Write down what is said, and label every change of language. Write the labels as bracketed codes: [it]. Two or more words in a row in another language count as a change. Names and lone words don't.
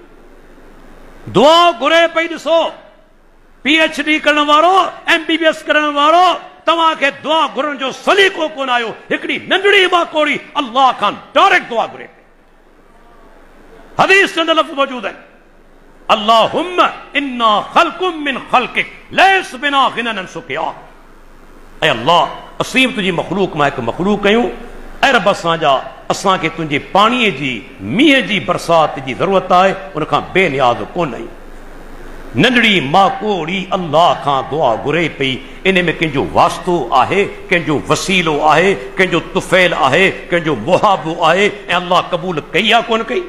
[sd] दुआ घुरे पई। ॾिसो PhD करण वारो, MBBS करण वारो, तव्हांखे दुआ घुरण जो सलीक़ो कोन आयो। हिकिड़ी नंढड़ी माकोड़ी अल्लाह खां डायरेक्ट दुआ घुरे। हदीस चंद लफ़्ज़ मौजूद आहिनि, [ar] اللهم إنا خلق من خلقك ليس بنا غنى سقيا. [sd] ऐं अल्लाह असीं तुंहिंजी मख़लूक मां हिकु मख़लूक कयूं, ऐं रब असांखे तुंहिंजे पाणीअ जी मींहं जी बरसात जी ज़रूरत आहे, उनखां बेनियाज़ कोन आहियूं। नंढड़ी माकोड़ी अल्लाह खां दुआ घुरे पई। इन में कंहिंजो वास्तो आहे, कंहिंजो वसीलो आहे, कंहिंजो तुफ़ैल आहे, कंहिंजो मुहाबो आहे, ऐं अल्लाह क़बूल कई या कोन कई?